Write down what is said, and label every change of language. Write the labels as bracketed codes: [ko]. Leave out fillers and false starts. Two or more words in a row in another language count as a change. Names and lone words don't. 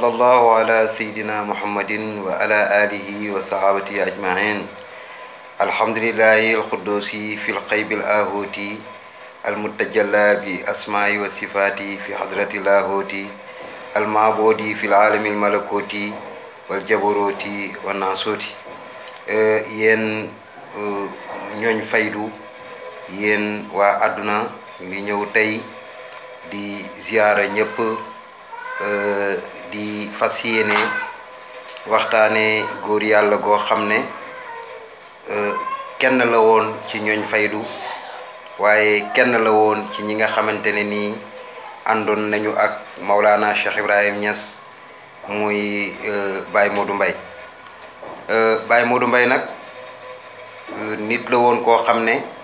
[ar] الله على سيدنا محمد وعلى آله وصحابته أجمعين الحمد لله القدوس في القيب الآهوتي المتجلى بأسماء وصفات في حضرة اللاهوت المعبود في العالم الملكوتي والجبروت والناسوت [wo] yéen ñooñ faydu yéen waa àdduna ngi ñëw tey di ziyaara ñëpp di fas yéene waxtaane góor yàlla goo xam ne kenn la woon ci ñooñ faydu waaye kenn la woon ci ñi nga xamante ne nii àndoon nañu ak Maulana Cheikh Ibrahim Niass muy Baye Modou Mbaye Baye Modou Mbaye nag nit la woon koo xam ne